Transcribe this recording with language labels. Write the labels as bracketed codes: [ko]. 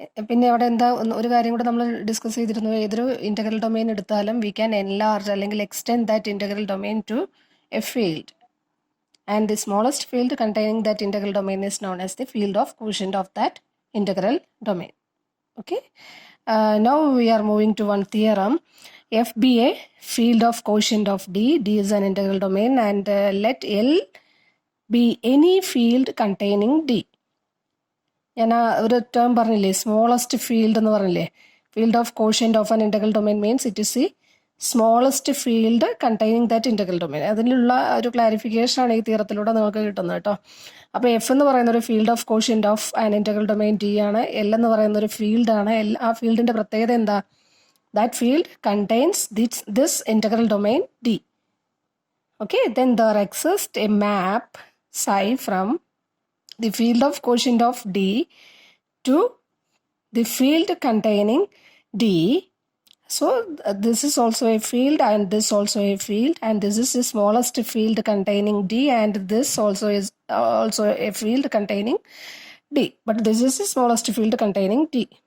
[ml] പിന്നെ അവിടെ എന്താ ഒരു കാര്യം കൂടെ നമ്മൾ ഡിസ്കസ് ചെയ്തിരുന്നു, ഏതൊരു ഇൻ്റഗ്രൽ ഡൊമൈൻ എടുത്താലും [en] we can enlarge [ml] അല്ലെങ്കിൽ [en] Extend that integral domain to a field, and the smallest field containing that integral domain is known as the field of quotient of that integral domain. Okay, now we are moving to one theorem. F be a field of quotient of D is an integral domain, and let L be any field containing D. [ml] ഞാൻ ഒരു term പറഞ്ഞില്ലേ, smallest field എന്ന് പറഞ്ഞില്ലേ. [en] Field of quotient of an integral domain means it is the smallest field containing that integral domain. [ml] അതിലുള്ള ഒരു clarification ആണ് ഈ തിയറത്തിലൂടെ നിങ്ങൾക്ക് കിട്ടുന്നത് കേട്ടോ. അപ്പോൾ എഫ് എന്ന് പറയുന്ന ഒരു field of quotient of an integral domain D ആണ്. എൽ എന്ന് പറയുന്ന ഒരു ഫീൽഡാണ്. ആ ഫീൽഡിന്റെ പ്രത്യേകത എന്താ? [en] That field contains this integral domain D. Okay, then there exist a map psi from the field of quotient of D to the field containing D. So this is also a field and this also a field, and this is the smallest field containing D, and this also is also a field containing D, but this is the smallest field containing D.